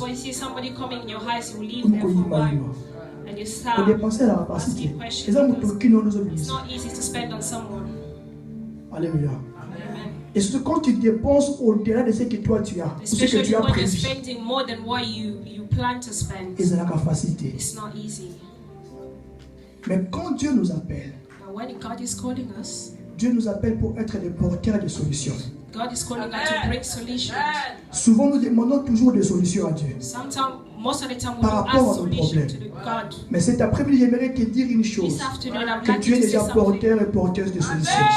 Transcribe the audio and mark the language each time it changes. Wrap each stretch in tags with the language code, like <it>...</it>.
<en>why you see somebody coming in your house, you will leave there for a while. And you start asking questions. It's not easy to spend on someone.</en> <fr>Alléluia. Et ce quand tu dépenses au-delà de ce que toi tu as, ce que tu as prévu,</fr> <en>spending more than what you plan to spend. It's not easy. It's not easy.</en> <fr>Mais quand Dieu nous appelle,</fr> <en>when God is calling us,</en> <fr>Dieu nous appelle pour être des porteurs de solutions.</fr> <en>God is calling us to bring solutions.</en> <fr>Souvent, nous demandons toujours des solutions à Dieu.</fr> <en>Most of the time, we</en> <fr>Par rapport à nos problèmes.</fr> <en>God.</en> <fr>Mais cet après-midi, j'aimerais te dire une chose. Que tu es déjà porteur et porteuse de solutions.</fr>